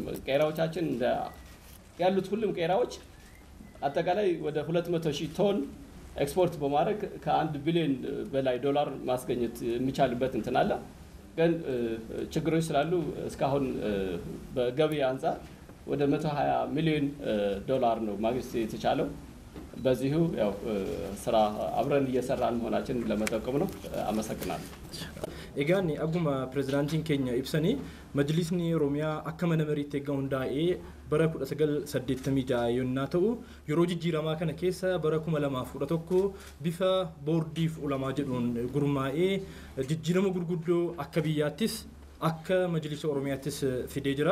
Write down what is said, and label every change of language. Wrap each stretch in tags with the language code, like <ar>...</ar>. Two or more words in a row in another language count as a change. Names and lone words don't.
<am>ቄራዎቻችን ያሉት ሁሉም ቄራዎች አጠቃላይ ወደ 200,000 ቶን ኤክስፖርት በማድረግ ከ$1 ቢሊዮን በላይ ዶላር ማስገኘት የሚቻልበት እንትን አለ። ግን ችግሮች ስላሉ እስካሁን በገቢ አንጻር ወደ $120 ሚሊዮን ነው ማግኘት የተቻለው። በዚሁ ያው ስራ አብረን እየሰራን መሆናችን ለመጠቆም ነው። አመሰግናለሁ።</am> <om>Egaan akkuma pirezidaantiin keenya ibsanii majlisni Oromiyaa akka mana mariitti egaa hundaa'ee bara 1986 yommuu ta'u yeroo jijjiiramaa kana keessa bara 2011 bifa boordiif ulamaa jedhuun gurmaa'ee jijjiirama gurguddoo akka biyyaattis akka majlisa Oromiyaattis fidee jira.</om>